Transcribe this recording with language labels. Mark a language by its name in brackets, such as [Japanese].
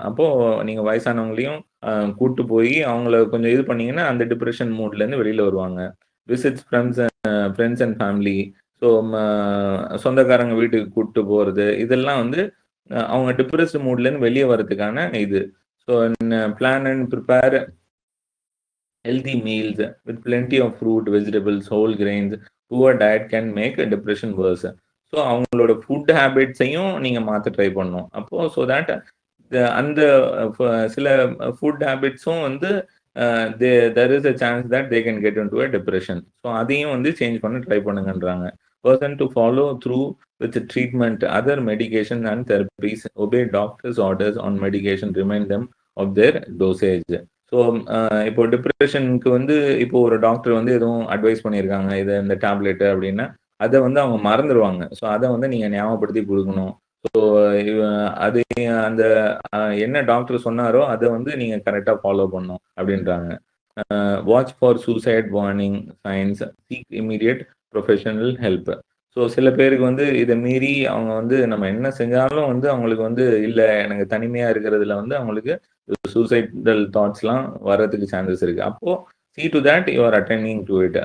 [Tamil] அப்போ நீங்க வயசானவங்களையும் கூட்டு போய் அவங்கள கொஞ்சம் இது பண்ணீங்கன்னா அந்த டிப்ரெஷன் மூட்ல இருந்து வெளியில வருவாங்க. Visits friends and family. So சொந்தக்காரங்க வீட்டுக்கு கூப்பிட்டு போறது, இதெல்லாம் வந்து அவங்க டிப்ரெஸ்ட் மூட்ல இருந்து வெளியே வர்றதுக்கான இது. [English] So plan and prepare healthy meals with plenty of fruit, vegetables, whole grains. Poor diet can make a depression worse. [Tamil] So அவங்களோட ஃபுட் ஹேபிட்ஸையும் நீங்கள் மாற்ற ட்ரை பண்ணணும். அப்போ ஸோ தட் அந்த சில ஃபுட் ஹேபிட்ஸும் வந்து [English] there is a chance that they can get into a depression. [Tamil] So அதையும் வந்து சேஞ்ச் பண்ண try பண்ணுங்கன்றாங்க. [English] Person to follow through with treatment, other medication and therapies, obey doctor's orders on medication, remind them of their dosage. [Tamil] So இப்போ டிப்ரெஷனுக்கு வந்து இப்போ ஒரு doctor வந்து எதுவும் advice பண்ணியிருக்காங்க, இது இந்த டேப்லெட்டு அப்படின்னா அதை வந்து அவங்க மறந்துடுவாங்க. ஸோ அதை வந்து நீங்கள் ஞாபகப்படுத்தி கொடுக்கணும். ஸோ அது அந்த என்ன டாக்டர் சொன்னாரோ அதை வந்து நீங்கள் கரெக்டாக ஃபாலோ பண்ணணும் அப்படின்றாங்க. [English] Watch for suicide warning signs, seek immediate professional help. [Tamil] So சில பேருக்கு வந்து இதை மீறி அவங்க வந்து நம்ம என்ன செஞ்சாலும் வந்து அவங்களுக்கு வந்து இல்லை எனக்கு தனிமையாக இருக்கிறதுல வந்து அவங்களுக்கு சூசைடல் தாட்ஸ்லாம் வர்றதுக்கு சான்சஸ் இருக்கு. [English] அப்போ see to that you are attending to it.